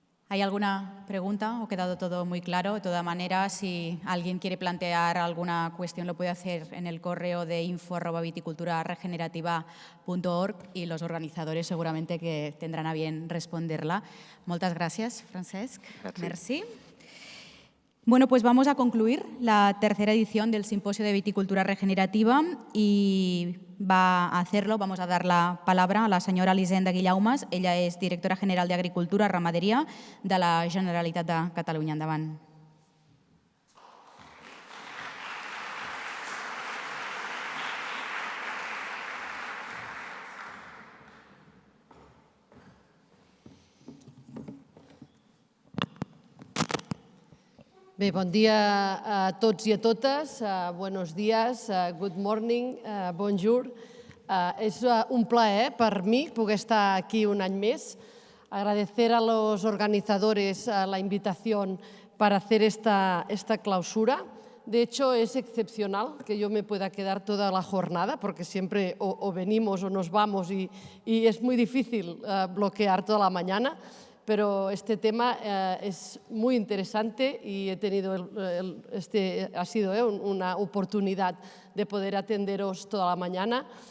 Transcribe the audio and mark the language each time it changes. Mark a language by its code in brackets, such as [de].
[es] ¿Hay alguna pregunta o ha quedado todo muy claro? De todas maneras, si alguien quiere plantear alguna cuestión, lo puede hacer en el correo de info@viticulturaregenerativa.org y los organizadores seguramente que tendrán a bien responderla. Muchas gracias, Francesc. Merci. Bueno, pues vamos a concluir la tercera edición del Simposio de Viticultura Regenerativa y vamos a dar la palabra a la senyora Elisenda Guillaumes. [ca] Ella és directora general d'Agricultura i Ramaderia de la Generalitat de Catalunya. Endavant. Bé, bon dia a tots i a totes, [es] buenos días, [en] good morning, [fr] bonjour. [ca] És un plaer per mi poder estar aquí un any més. [es] Agradecer a los organizadores la invitación para hacer esta clausura De hecho, es excepcional que yo me pueda quedar toda la jornada, porque siempre o venimos o nos vamos y es muy difícil bloquear toda la mañana, pero este tema es muy interesante y he tenido ha sido una oportunidad de poder atenderos toda la mañana.